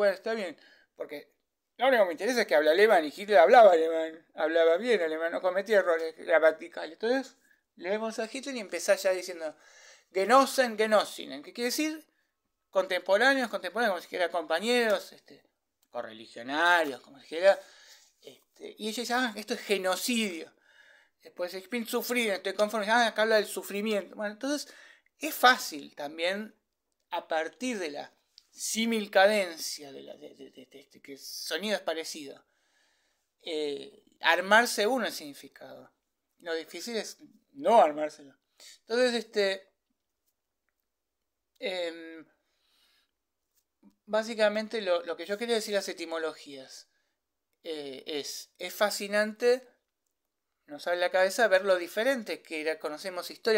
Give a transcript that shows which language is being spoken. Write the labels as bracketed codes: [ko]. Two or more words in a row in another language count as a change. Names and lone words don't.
[es] Bueno, está bien, porque lo único que me interesa es que habla alemán y Hitler hablaba alemán, hablaba bien alemán, no cometía errores gramaticales. Entonces, leemos a Hitler y empezás ya diciendo [de] Genossen, Genossinnen, [es] que quiere decir contemporáneos, como si fueran compañeros, correligionarios, como si fuera. Y ella dice, esto es genocidio. Después, [de] ich bin zufrieden, [es] estoy conforme. Acá habla del sufrimiento. Bueno, entonces es fácil también, a partir de la símil cadencia, de que el sonido es parecido, armarse uno el significado. Lo difícil es no armárselo. Entonces, básicamente lo que yo quería decir las etimologías es fascinante, nos sale la cabeza ver lo diferente que conocemos historia.